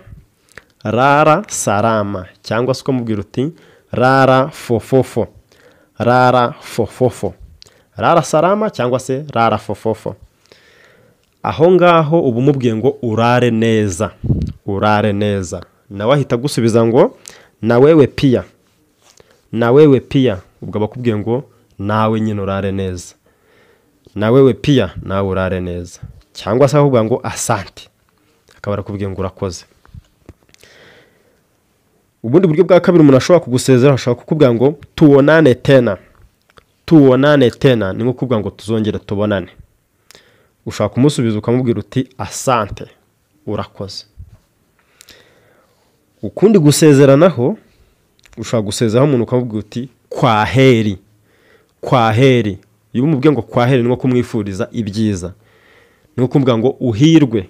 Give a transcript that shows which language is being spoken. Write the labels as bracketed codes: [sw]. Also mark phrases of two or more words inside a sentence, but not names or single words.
[sw] Rara salama, [rw] cyangwa se ukamubwira uti [sw] rara fofofo. Rara fofofo. Rara salama [rw] cyangwa se [sw] rara fofofo. [rw] Aho ngaho ubumubwiye ngo urare neza. Urare neza. Nawe ahita gusubiza ngo [sw] na wewe pia. Na wewe pia. [rw] Ubwo bakubwiye ngo nawe nyine urare neza. [sw] Na wewe pia [rw] nawe urare neza. Cyangwa se ahubwo ngo asante. Akaba arakubwiye ngo urakoze. Ubundi buryo bwa kabiri umuntu ashobora kugusezera, ashobora kukubwira ngo [sw] tuonane tena. Tuonane tena [rw] ni nko kuvuga ngo tuzongere tubonane. Ushaka kumusubiza ukamubwira uti asante, urakoze. Ukundi gusezeranaho, ushaka gusezeraho umuntu ukamubwira uti kwaheri. Kwaheri. Iyo umubwiye ngo kwaheri ni nko kumwifuriza ibyiza. Ni nko kuvuga ngo uhirwe.